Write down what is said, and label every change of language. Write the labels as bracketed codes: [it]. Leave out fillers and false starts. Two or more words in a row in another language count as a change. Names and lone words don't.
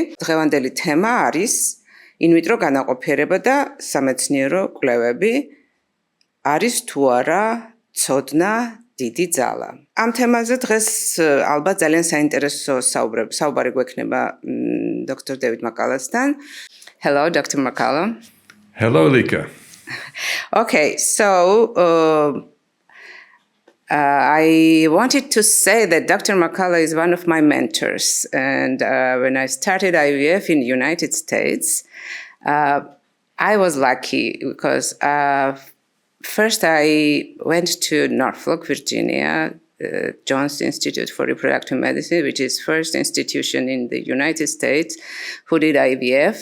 [ka] დღევანდელი თემა არის ვიტრო განაყოფიერება და სამეცნიერო კვლევები. არის თუ არა ცოდნა, დიდი ძალა. ამ თემაზე დღეს ალბათ ძალიან საინტერესო საუბარი გვექნება დოქტორ დევიდ მაკკალასთან. [en] Hello, Dr. Makaala. Hello, Lika. Okay, so I wanted to say that Dr. Makaala is one of my mentors, and when I started IVF in the United States, I was lucky because first I went to Norfolk, Virginia, Jones Institute for Reproductive Medicine, which is first institution in the United States who did IVF.